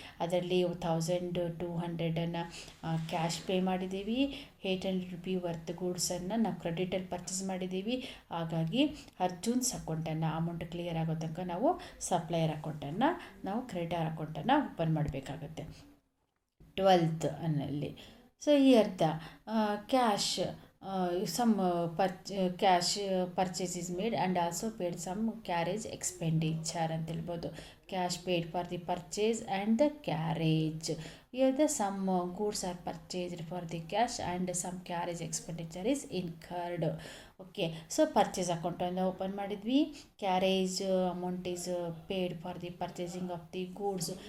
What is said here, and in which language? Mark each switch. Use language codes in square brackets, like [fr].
[kn] ಅದರಲ್ಲಿ 1200 cash pay ಮಾಡಿದ್ದೀವಿ. 800 rupee worth ಗೂಡ್ಸನ್ನು ನಾವು ಕ್ರೆಡಿಟಲ್ಲಿ ಪರ್ಚೇಸ್ ಮಾಡಿದ್ದೀವಿ. ಹಾಗಾಗಿ ಅರ್ಜುನ್ಸ್ ಅಕೌಂಟನ್ನು ಅಮೌಂಟ್ ಕ್ಲಿಯರ್ ಆಗೋ ತನಕ ನಾವು ಸಪ್ಲೈಯರ್ ಅಕೌಂಟನ್ನು ನಾವು ಕ್ರೆಡಿಟರ್ ಅಕೌಂಟನ್ನು ಓಪನ್ ಮಾಡಬೇಕಾಗುತ್ತೆ 12th ಅನ್ನಲ್ಲಿ. [en] so ಈ ಅರ್ಥ cash some cash purchase is made and also paid some carriage expenditure [kn] ಅಂತ ಹೇಳ್ಬೋದು. [en] Cash paid for the purchase and the carriage. Here the some goods are purchased for the cash and some carriage expenditure is incurred. [kn] Okay, so purchase ಅಕೌಂಟನ್ನು open ಮಾಡಿದ್ವಿ. [en] Carriage amount is paid for the purchasing of the goods.